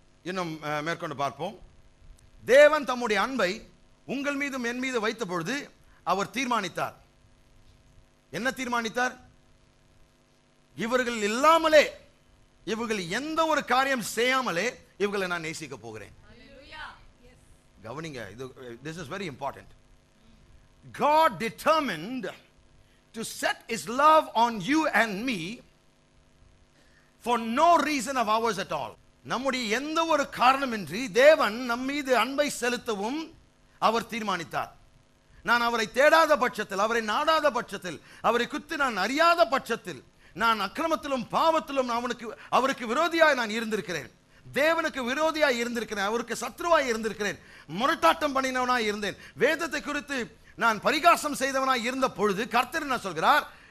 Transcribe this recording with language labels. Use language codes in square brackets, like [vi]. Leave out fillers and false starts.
[ta] இன்னும் மேற்கொண்டு பார்ப்போம். தேவன் தம்முடைய அன்பை உங்கள் மீதும் என் மீது வைத்த பொழுது அவர் தீர்மானித்தார். என்ன தீர்மானித்தார்? இவர்கள் இல்லாமலே, இவர்கள் எந்த ஒரு காரியம் செய்யாமலே இவர்களை நான் நேசிக்க போகிறேன். [en] கவனிங்க, this is very important. God determined to set his love on you and me for no reason of ours at all. [ta] நம்முடைய எந்த ஒரு காரணமின்றி தேவன் நம் மீது அன்பை செலுத்தவும் அவர் தீர்மானித்தார். நான் அவரை தேடாத பட்சத்தில், அவரை நாடாத பட்சத்தில், அவரை குறித்து நான் அறியாத பட்சத்தில், நான் அக்கிரமத்திலும் பாவத்திலும் அவருக்கு விரோதியாய் நான் இருந்திருக்கிறேன், தேவனுக்கு விரோதியாய் இருந்திருக்கிறேன், அவருக்கு சத்ருவாய் இருந்திருக்கிறேன், முரட்டாட்டம் பண்ணினவனாய் இருந்தேன், வேதத்தை குறித்து நான் பரிகாசம் செய்தவனாய் இருந்த பொழுது கர்த்தர் என்ன சொல்கிறார்?